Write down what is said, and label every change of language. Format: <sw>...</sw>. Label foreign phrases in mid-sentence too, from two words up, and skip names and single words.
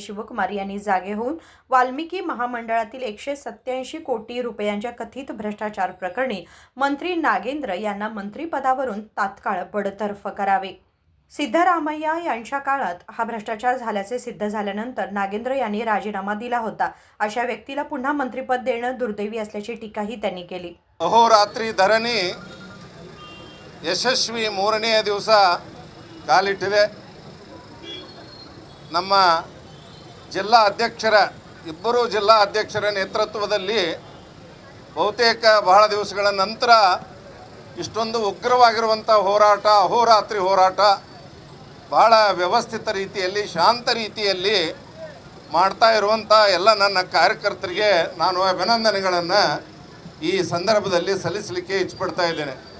<mr>शिवकुमार यांनी जागे होऊन वाल्मिकी महामंडळातील 187 कोटी रुपयांच्या कथित भ्रष्टाचार प्रकरणी मंत्री नागेंद्र यांना मंत्रिपदावरून तात्काळ बडतर्फ करावे। सिद्धरामय्या यांच्या काळात हा भ्रष्टाचार झाल्याचे सिद्ध झाल्यानंतर नागेंद्र यांनी राजीनामा दिला होता। अशा व्यक्तीला पुन्हा मंत्रिपद देणं दुर्दैवी असल्याची टीकाही त्यांनी केली।</mr> <kn>ಅಹೋರಾತ್ರಿ ಧರಣಿ ಯಶಸ್ವಿ ಮೂರನೆಯ ದಿವಸ ಕಾಲಿಟ್ಟಿದೆ। ನಮ್ಮ ಜಿಲ್ಲಾ ಅಧ್ಯಕ್ಷರ ಇಬ್ಬರು ಜಿಲ್ಲಾ ಅಧ್ಯಕ್ಷರ ನೇತೃತ್ವದಲ್ಲಿ ಬಹುತೇಕ ಬಹಳ ದಿವಸಗಳ ನಂತರ ಇಷ್ಟೊಂದು ಉಗ್ರವಾಗಿರುವಂಥ ಹೋರಾಟ, ಅಹೋರಾತ್ರಿ ಹೋರಾಟ ಬಹಳ ವ್ಯವಸ್ಥಿತ ರೀತಿಯಲ್ಲಿ ಶಾಂತ ರೀತಿಯಲ್ಲಿ ಮಾಡ್ತಾ ಇರುವಂಥ ಎಲ್ಲ ನನ್ನ ಕಾರ್ಯಕರ್ತರಿಗೆ ನಾನು ಅಭಿನಂದನೆಗಳನ್ನು ಈ ಸಂದರ್ಭದಲ್ಲಿ ಸಲ್ಲಿಸಲಿಕ್ಕೆ ಇಚ್ಛಪಡ್ತಾ ಇದ್ದೇನೆ।</kn>